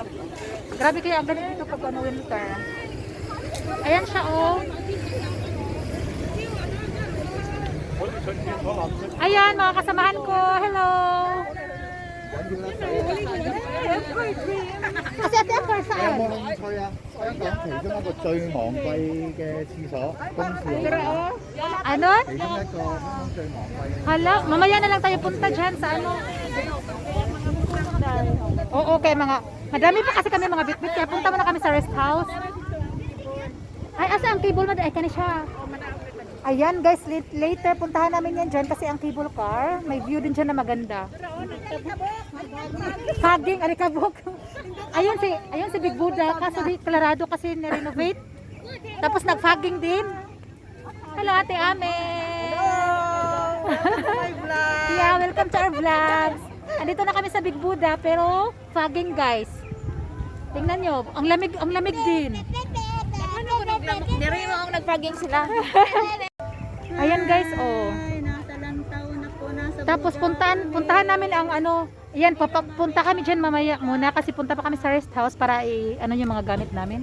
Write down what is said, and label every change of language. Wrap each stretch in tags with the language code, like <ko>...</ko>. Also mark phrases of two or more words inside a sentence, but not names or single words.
<tl>Grabe kaya ang ganito dito pag ano winter. Ayan siya oh. Ayan mga kasamahan ko. Hello. Kasi ate ako saan?</tl> <yue>有冇興趣啊？香港其中一個最昂貴嘅廁所，公廁。</yue> <tl>Ano?</tl> <yue>其中一個香港最昂貴嘅。</yue> <tl>Hala, mamaya na lang tayo punta dyan sa ano. Oo, okay mga. Madami pa kasi kami mga bitbit kaya punta muna kami sa rest house.</tl> <ceb>Ay, asa ang cable mo? Ay, kani siya.</ceb> <tl>Ayan guys, later puntahan namin yan dyan kasi ang</tl> <en>cable car,</en> <tl>may view din dyan na maganda. Fogging, alikabok. Ayun si Big Buddha, kaso di klarado kasi na-renovate. Tapos nag-fogging din. Hello Ate Ame.</tl> <en>Yeah, welcome to our vlogs.</en> <tl>Andito na kami sa Big Buddha pero fogging guys. Tingnan nyo, ang lamig din. Diri mo ang nag-fogging sila. Ayan guys, oh. Nasa lantaw na po, nasa Tapos puntahan namin ang ano, ayan, punta kami dyan mamaya muna kasi punta pa kami sa rest house para ano yung mga gamit namin.</tl>